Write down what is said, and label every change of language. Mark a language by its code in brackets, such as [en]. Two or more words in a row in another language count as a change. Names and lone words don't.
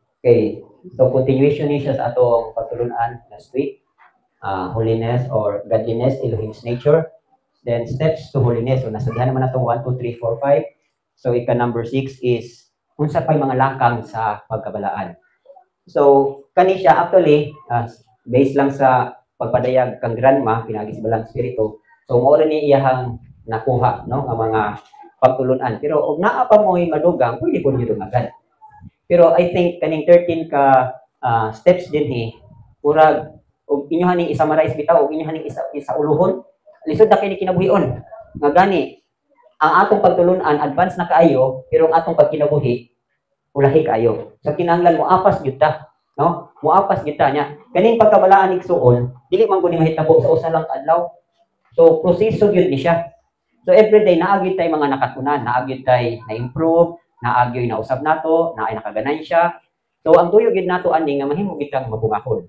[ceb] Okay. So continuation ni siya sa atong pagtulunan [en] last week. Holiness or godliness, Elohim's nature. Then steps to holiness. [ceb] So nasabihan naman natong 1, 2, 3, 4, 5. So ika number 6 is unsa pay mga lakang sa pagkabalaan. So kani siya actually based lang sa pagpadayag kang grandma pinagi sa balang spirito. So mao ni iyahang nakuha no ang mga pagtulunan. Pero og naa pa mo'y madugang, pwede ko niyo agad. Pero [en] I think [ceb] kaning 13 ka steps din murag og inyo haning i-summarize bitaw og inyo haning isa uluhon lisod na kini kinabuhion nga gani ang atong pagtulunan advance na kaayo pero ang atong pagkinabuhi ulahi kaayo so kinahanglan mo apas gyud ta no mo apas gyud ta nya kaning pagkabalaan igsuon dili man gud ni mahitabo sa usa lang adlaw so proseso gyud ni siya so [en] every day [ceb] naagi tay mga nakatunan naagi tay na-improve naagi na usab nato naay nakaganansya so ang tuyo gyud nato ani nga mahimo gid kang mabungahon.